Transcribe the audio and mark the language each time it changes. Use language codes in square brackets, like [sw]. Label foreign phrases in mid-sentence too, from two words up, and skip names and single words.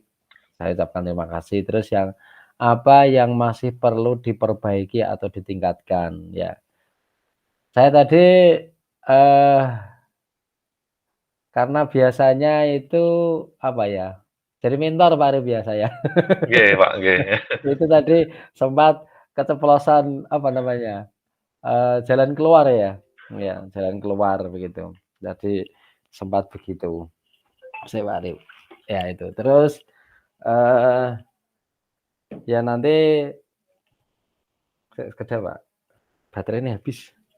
[id] Saya ucapkan terima kasih. Terus apa yang masih perlu diperbaiki atau ditingkatkan ya. Saya tadi, eh karena biasanya itu jadi mentor Pak Arif ya saya. Nggih Pak, nggih. Itu tadi sempat keceplosan jalan keluar ya. Ya, jalan keluar begitu. Jadi sempat begitu. Saya Pak Arif. Ya itu. Terus eh ya nanti sekedar Pak, baterai ini habis.